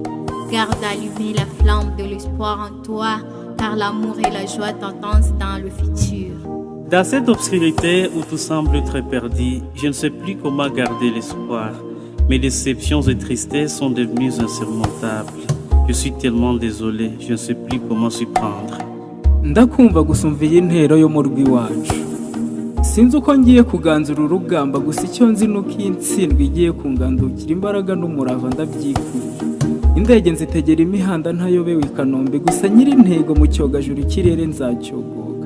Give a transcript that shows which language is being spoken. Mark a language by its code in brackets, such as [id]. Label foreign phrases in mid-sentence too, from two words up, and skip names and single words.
[fr] Garde allumée la flamme de l'espoir en toi, car l'amour et la joie t'attendent dans le futur. Dans cette obscurité où tout semble très perdu, je ne sais plus comment garder l'espoir. Mes déceptions et tristesses sont devenues insurmontables. Je suis tellement désolé, je ne sais plus comment s'y prendre. [rw] Ndakumva gusumviye intero yo mu rwi wacu. Sinzi uko ngiye kuganzura urugamba, gusa icyo nzi nuko intsindwa igiye kungandukira, imbaraga n'umurava ndabyikuye. Indege nzitegera imihanda ntayobewe i Kanombe, gusa nyiri intego mu cyogajuru ikirere nzacyogoga.